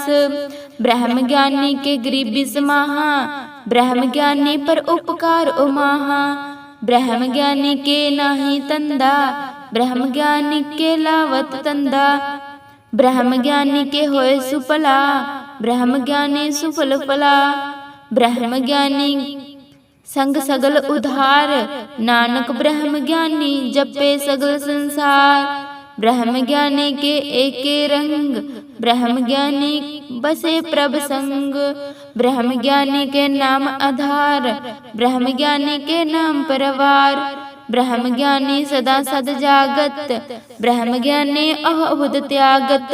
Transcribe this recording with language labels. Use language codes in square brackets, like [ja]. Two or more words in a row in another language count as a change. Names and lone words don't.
[bra] ब्रह्म ज्ञानी के गरीबी समाहा, ब्रह्म ज्ञानी पर उपकार उमाहा। ब्रह्म ज्ञानी के नाही तंदा, ब्रह्म ज्ञानी के लावत तंदा। ब्रह्म ज्ञानी के होए सुफला, ब्रह्म ज्ञानी सुफल फला। ब्रह्म ज्ञानी संग सगल उधार, नानक ब्रह्म ज्ञानी जपे सगल संसार। ब्रह्म ज्ञानी के एके रंग, ब्रह्म ज्ञानी बसे प्रभ संग। ब्रह्म ज्ञानी के नाम आधार, ब्रह्म ज्ञानी के नाम परवार। ब्रह्म ज्ञानी सदा सद जागत, ब्रह्म ज्ञानी अहबुद त्यागत।